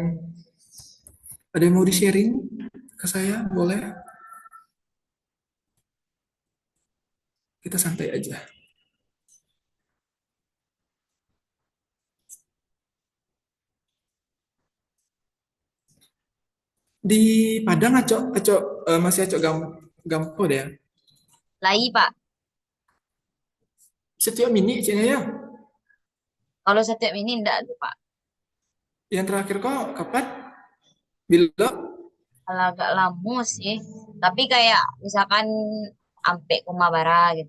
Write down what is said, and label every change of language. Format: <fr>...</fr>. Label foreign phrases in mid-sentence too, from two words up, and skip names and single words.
<id>Ada yang mau di-sharing ke saya? Boleh? Kita santai aja.</id> <min>Di Padang, Acok, Acok masih Acok Gampo deh ya. Lai, Pak.</min> <id>Setiap mini, cina ya. Kalau setiap ini enggak ada, Pak. Yang terakhir kok kapan?</id> <min>Bila?</min> <id>Kalau agak lama sih. Tapi kayak misalkan sampai Kumabara gitu.</id>